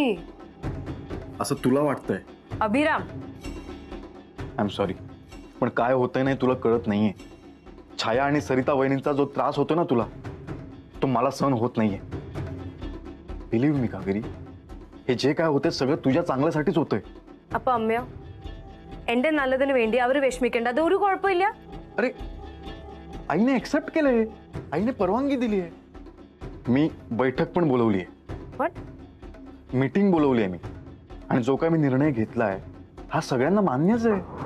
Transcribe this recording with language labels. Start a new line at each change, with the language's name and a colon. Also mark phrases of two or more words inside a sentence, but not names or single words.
Marathi: असं तुला वाटतंय अभिराम
English: I am sorry
Marathi: पण काय होतंय नाही तुला कळत नाहीये छाया आणि सरिता वहिनींचा जो त्रास होतो ना तुला तो मला सहन होत नाहीये
English: believe me
Marathi: कावेरी हे जे काय होते सगळं तुझ्या चांगल्यासाठीच होतंय
Malayalam: അപ്പൊ അമ്മയോ എന്റെ നല്ലതിന് വേണ്ടി അവര് വിഷമിക്കേണ്ട അത് ഒരു കുഴപ്പമില്ല
Marathi: अरे आईने एक्सेप्ट केलंय आईने परवानगी दिली आहे मी बैठक पण बोलवली आहे व्हॉट मीटिंग बोलवली आहे मी आणि जो काय मी निर्णय घेतलाय हा सगळ्यांना मान्यच आहे